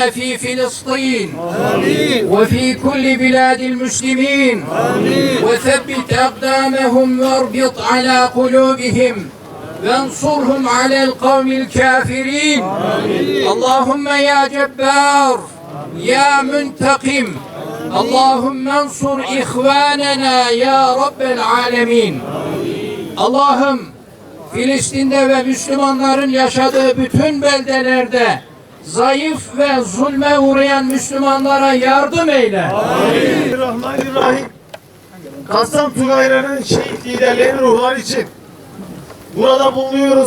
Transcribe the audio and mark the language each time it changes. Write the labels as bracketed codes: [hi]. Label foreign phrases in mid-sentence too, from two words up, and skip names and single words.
[ar] في فلسطين وفي كل بلاد المسلمين وثبت أقدامهم واربط على قلوبهم وانصرهم على القوم الكافرين اللهم يا جبار يا منتقم اللهم انصر إخواننا يا رب العالمين Allah'ım [tr] Filistin'de ve Müslümanların yaşadığı bütün beldelerde zayıf ve zulme uğrayan Müslümanlara yardım eyle. Bismillahirrahmanirrahim. Kassam Tugaylar'ın şehit liderlerin ruhları için burada bulunuyoruz.